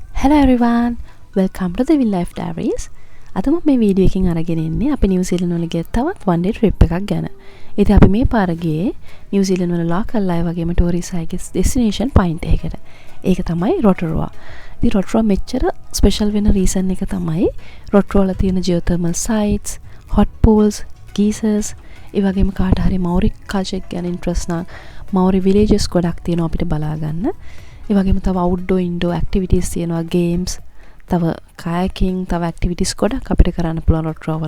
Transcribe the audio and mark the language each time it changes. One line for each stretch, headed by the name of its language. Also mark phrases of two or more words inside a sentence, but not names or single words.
English: Hello everyone, welcome to the Will Life Diaries.
Sinhala: අද මම මේ වීඩියෝ එකකින් අරගෙන ඉන්නේ අපි නිව්සීලන්ත වල ගිය තවත්
English: one day trip
Sinhala: එකක් ගැන. ඉතින් අපි මේ පාර ගියේ නිව්සීලන්ත වල local අය වගේම tourist අයගේ
English: destination point
Sinhala: එකකට. ඒක තමයි Rotorua. ඉතින් Rotorua මෙච්චර special වෙන reason එක තමයි Rotorua වල තියෙන
English: geothermal sites, hot pools, geysers,
Sinhala: ඒ වගේම කාට හරි
English: Maori culture
Sinhala: ගැන interest නම්
English: Maori villages
Sinhala: ගොඩක් තියෙනවා අපිට බලා ගන්න. ඒ වගේම තව
English: outdoor indoor activities
Sinhala: තියෙනවා games තව kayaking තව activities ගොඩක් අපිට කරන්න පුළුවන් Rotorua වල.